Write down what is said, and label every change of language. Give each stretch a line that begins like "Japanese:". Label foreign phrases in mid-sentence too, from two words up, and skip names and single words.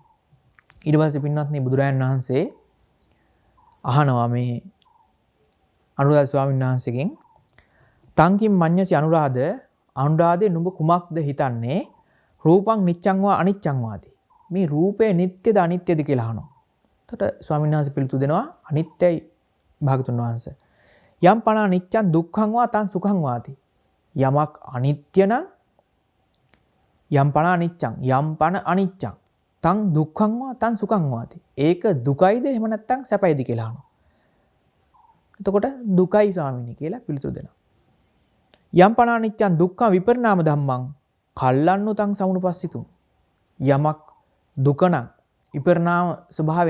Sinhala: ඊට පස්සේ පින්වත්නි බුදුරයන් වහන්සේ අහනවා මේ අනුරාධ ස්වාමීන් වහන්සේගෙන්
Pali: තංකින් මඤ්ඤසි අනුරාධේ
Sinhala: නුඹ කුමක්ද හිතන්නේ
Pali: රූපං නිච්ඡං වා අනිච්ඡං වාති
Sinhala: මේ රූපය නිට්ටයද අනිත්‍යද කියලා අහනවා. එතකොට ස්වාමීන් වහන්සේ පිළිතුරු දෙනවා අනිත්‍යයි භාගතුන් වහන්සේ.
Pali: යම් පණ අනිච්ඡං දුක්ඛං වා තං සුඛං වාති
Sinhala: යමක් අනිත්‍ය නම්
Pali: යම් පණ අනිච්ඡං තං දුක්ඛං වා තං සුඛං වාති
Sinhala: ඒක දුකයිද එහෙම නැත්නම් සැපයිද කියලා අහනවා. එතකොට දුකයි ස්වාමීනි කියලා පිළිතුරු දෙනවා.
Pali: යම් පණ අනිච්ඡං දුක්ඛ විපරිණාම ධම්මං කල්ලන්නු තං සමුනුපස්සිතුං
Sinhala: යමක් දුක නම් විපරිණාම ස්වභාවය